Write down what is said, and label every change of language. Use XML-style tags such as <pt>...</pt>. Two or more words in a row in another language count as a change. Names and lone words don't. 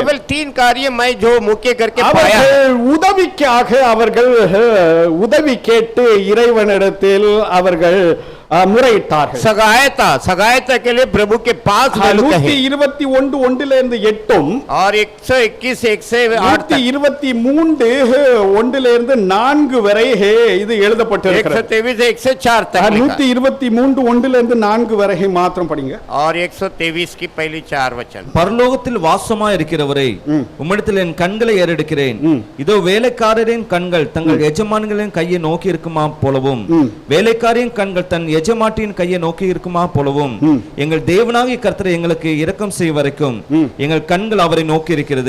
<hi>केवल 3 कार्य मैं जो मुख्य करके पाया</hi> <ta>அவர்கள் உதவிக்காக அவர்கள் உதவி கேட்டு இறைவனிடத்தில் அவர்கள் முறையிட்டார்கள்.</ta> <hi>सहायता के लिए प्रभु के पास गए</hi> <ta>121 ஒன்றிலிருந்து 8</ta> <hi>और 121 1 से 8</hi> <ta>123 ஒன்றிலிருந்து 4 வரை இது எழுதப்பட்டிருக்கிறது.</ta> <hi>123 1 से 4 तक</hi> <ta>123 ஒன்றிலிருந்து 4 வரை மாத்திரம் படிங்க.</ta> <hi>और 123 की पहली 4 वचन</hi> <ta>பரலோகத்தில் வாசமாய் இருக்கிறவரே, உம்மிடத்தில் என் கண்களை ஏறெடுக்கிறேன். இதோ வேலைக்காரரின் கண்கள் தங்கள் எஜமான்களின் கையை நோக்கி இருக்குமா போலவும், வேலைக்காரின் கண்கள் தன் எஜமாட்டியின் கையை நோக்கி இருக்குமா போலவும், எங்கள் தேவனாகிய கர்த்தரை எங்களுக்கு இரக்கம் செய்ய வரைக்கும் எங்கள் கண்கள் அவரை நோக்கி இருக்கிறது.</ta>